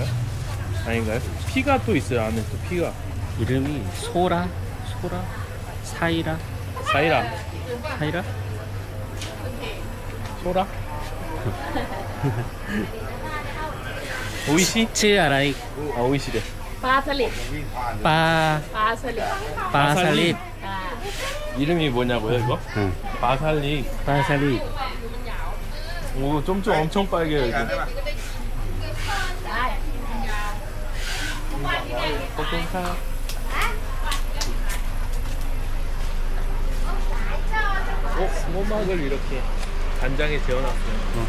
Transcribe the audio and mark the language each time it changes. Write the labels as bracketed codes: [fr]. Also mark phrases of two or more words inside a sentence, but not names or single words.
[ko] 아닌가요? 피가 또 있어요. 안에 또 피가. 이름이 소라? 사이라? 사이라. 사이라? 소라? 오이시? 치 아라이 아, 오이시래. [th] ปลาสลิด [ko] 빠 [th] ปลาสลิด [ko] 빠살릿. อ่า 이름이 뭐냐고요, 이거? 응. 바살리. 빠살릿. 오, 좀 엄청 빨개요, 이거. 꼬막을 이렇게 간장에 재워놨어요.